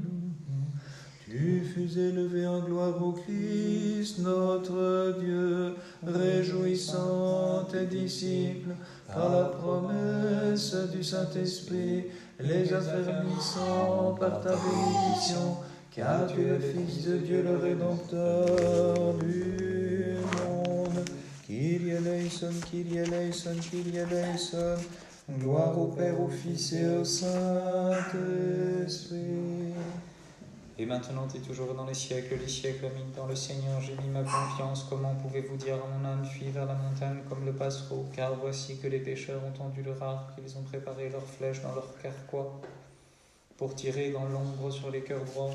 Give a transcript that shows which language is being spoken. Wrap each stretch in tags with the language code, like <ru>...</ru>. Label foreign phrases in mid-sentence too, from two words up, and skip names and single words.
<fr>Tu fus élevé en gloire au Christ, notre Dieu, réjouissant tes disciples par la promesse du Saint-Esprit, les affermissant par ta bénédiction, car tu es le Fils de Dieu, le Rédempteur du monde.</fr> <el>Κύριε ἐλέησον, Κύριε ἐλέησον, Κύριε ἐλέησον.</el> <fr>Gloire au Père, au Fils et au Saint-Esprit. Et maintenant et toujours dans les siècles des siècles. Amen. Dans le Seigneur, j'ai mis ma confiance. Comment pouvez-vous dire à mon âme, fuis vers la montagne comme le passereau? Car voici que les pécheurs ont tendu leur arc, ils ont préparé leurs flèches dans leur carquois, pour tirer dans l'ombre sur les cœurs droits.</fr>